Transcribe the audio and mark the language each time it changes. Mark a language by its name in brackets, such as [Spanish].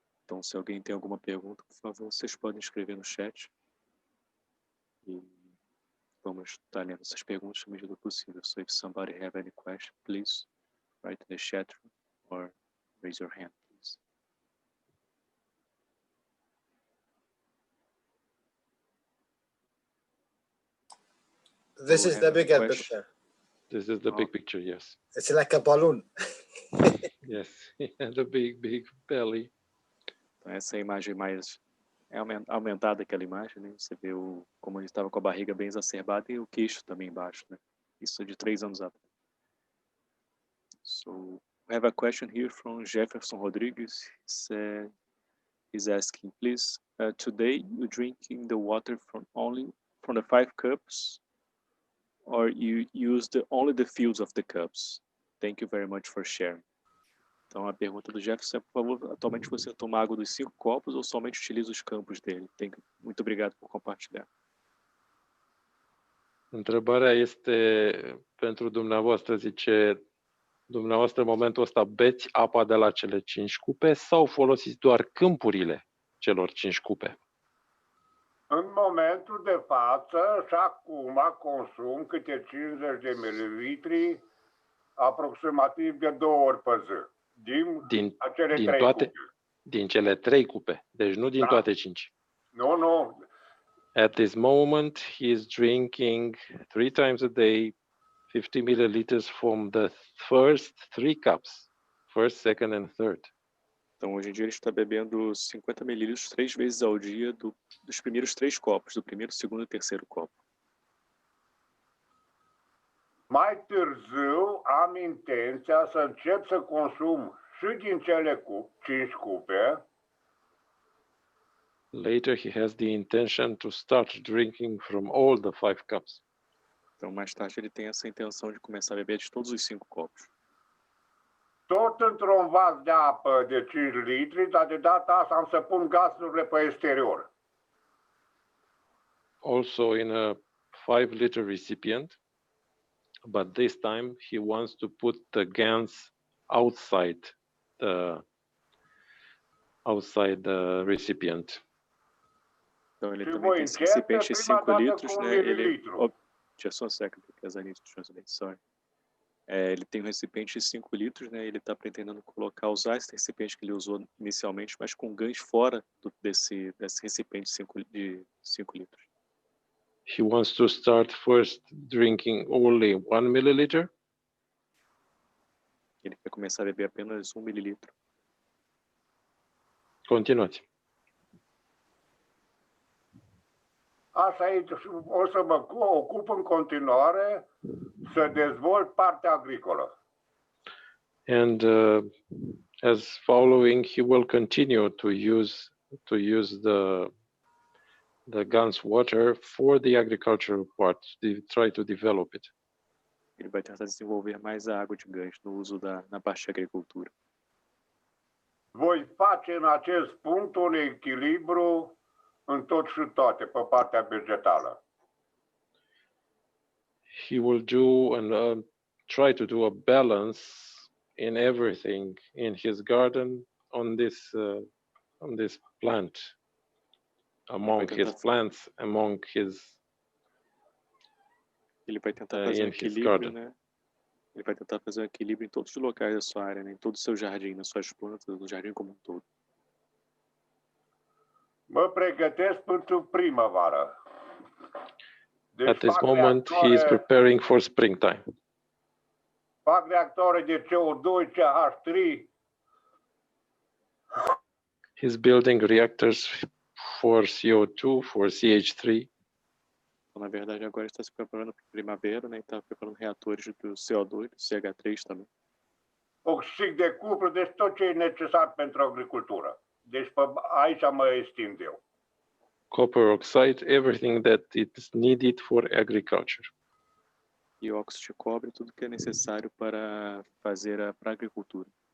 [Portuguese] Então, se alguém tem alguma pergunta, por favor, vocês podem escrever no chat. E vamos estar lendo essas perguntas na medida do possível. [English] So if somebody have any question, please write in the chat room or raise your hand, please. This is the bigger picture. This is the big picture, yes. It's like a balloon. Yes, and a big belly. [Portuguese] Então, essa é a imagem mais aumentada, aquela imagem, né? Você vê como ele estava com a barriga bem exacerbada e o queixo também embaixo, né? Isso é de 3 anos atrás. [English] So, we have a question here from Jefferson Rodrigues. He's asking, please, today you drinking the water only from the 5 cups, or you use only the fields of the cups? Thank you very much for sharing. [Portuguese] Então a pergunta do Jefferson é, por favor, atualmente você toma água dos 5 copos ou somente utiliza os campos dele? Muito obrigado por compartilhar. [Romanian] Întrebarea este pentru dumneavoastră, zice, dumneavoastră în momentul ăsta beți apa de la cele 5 cupe sau folosiți doar câmpurile celor 5 cupe? În momentul de față și acum consum câte 50 de mililitri, aproximativ de 2 ori pe zi. Din acele 3 cupe. Din cele 3 cupe, deci nu din toate 5. Nu. [English] At this moment, he is drinking 3 times a day, 50 milliliters from the first 3 cups, first, second and third. [Portuguese] Então, hoje em dia, ele está bebendo 50 mililitros 3 vezes ao dia dos primeiros 3 copos, do primeiro, segundo e terceiro copo. [Romanian] Mai târziu am intenția să încep să consum și din cele 5 cupe. [English] Later, he has the intention to start drinking from all the 5 cups. [Portuguese] Então, mais tarde, ele tem essa intenção de começar a beber de todos os 5 copos. [Romanian] Tot într-un vas de apă de 5 litri, dar de data asta am să pun gazurile pe exterior. [English] Also in a 5-liter recipient, but this time he wants to put the GANs outside the recipient. [Portuguese] Então ele também tem esse recipiente de 5 litros, né? [English] Just one second, because I need to translate, sorry. [Portuguese] Ele tem um recipiente de 5 litros, né? Ele está pretendendo usar esse recipiente que ele usou inicialmente, mas com ganhos fora desse recipiente de 5 litros. [English] He wants to start first drinking only 1 milliliter. [Portuguese] Ele quer começar a beber apenas 1 mililitro. [Romanian] Continuați. Așa e, o să mă ocup în continuare să dezvolt partea agricolă. [English] And as following, he will continue to use the GAN's water for the agricultural part, to try to develop it. [Portuguese] Ele vai tentar desenvolver mais a água de gancho no uso na parte de agricultura. [Romanian] Voi face în acest punct un echilibru în tot și toate, pe partea vegetală. [English] He will do and try to do a balance in everything in his garden on this plant, among his plants, among his [Portuguese] Ele vai tentar fazer equilíbrio, né? Ele vai tentar fazer um equilíbrio em todos os locais da sua área, né? Em todo o seu jardim, nas suas plantas, no jardim como um todo. [Romanian] Mă pregătesc pentru primăvară. [English] At this moment, he is preparing for springtime. [Romanian] Fac reactoare de CO2, CH3. [English] He's building reactors for CO2, for CH3. [Portuguese] Na verdade, agora está se preparando para a primavera, né? Está preparando reatores do CO2, do CH3 também. [Romanian] Oxid de cupru, deci tot ce e necesar pentru agricultură. Deci aici mă extind eu. [English] Copper oxide, everything that is needed for agriculture. [Portuguese] E óxido de cobre, tudo que é necessário para fazer para a agricultura.